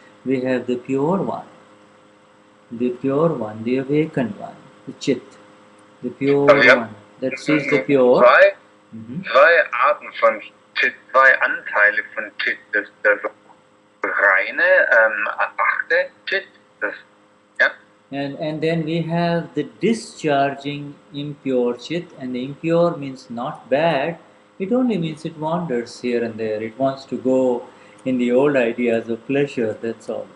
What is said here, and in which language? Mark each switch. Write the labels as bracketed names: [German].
[English] We have the pure one, the awakened one, the chit, the pure one. That sees the pure. [German] Zwei Arten von Chit, zwei Anteile von Chit. Das reine, achte Chit, das, ja. [English] And then we have the discharging impure chit, and the impure means not bad. It only means it wanders here and there. It wants to go in the old ideas of pleasure, that's all.